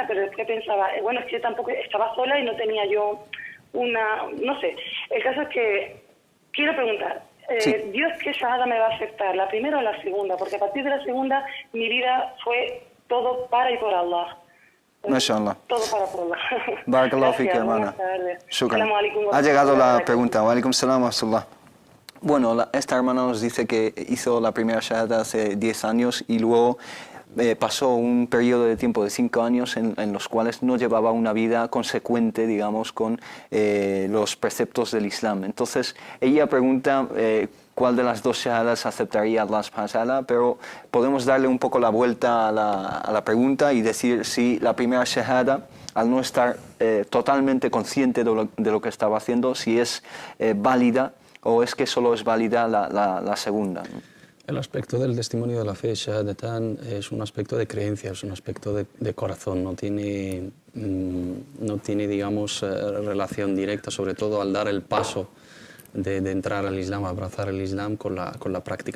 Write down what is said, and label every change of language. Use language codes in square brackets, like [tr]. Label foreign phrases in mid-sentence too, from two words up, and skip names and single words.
[es] Pero después pensaba, bueno, es que yo tampoco estaba sola y no tenía yo no sé. El caso es que quiero preguntar, ¿Dios qué shahada me va a aceptar? ¿La primera o la segunda? Porque a partir de la segunda mi vida fue todo para y por Allah. Mashallah. Todo para por Allah. [ar] بارك الله فيك, [es] hermana. Shukran. Ha llegado la pregunta. [ar] وعليكم السلام ورحمة الله. [es] Bueno, esta hermana nos dice que hizo la primera shahada hace 10 años y luego pasó un periodo de tiempo de 5 años en los cuales no llevaba una vida consecuente, digamos, con los preceptos del Islam. Entonces, ella pregunta cuál de las dos shahadas aceptaría Allah [ar] سبحانه وتعالى, [es] pero podemos darle un poco la vuelta a la pregunta y decir si la primera shahada, al no estar totalmente consciente de lo que estaba haciendo, si es válida o es que solo es válida la segunda, ¿no? El aspecto del testimonio de la fe, Shahadatan, es un aspecto de creencia, es un aspecto de corazón, no tiene digamos, relación directa, sobre todo al dar el paso de entrar al Islam, abrazar el Islam con la práctica.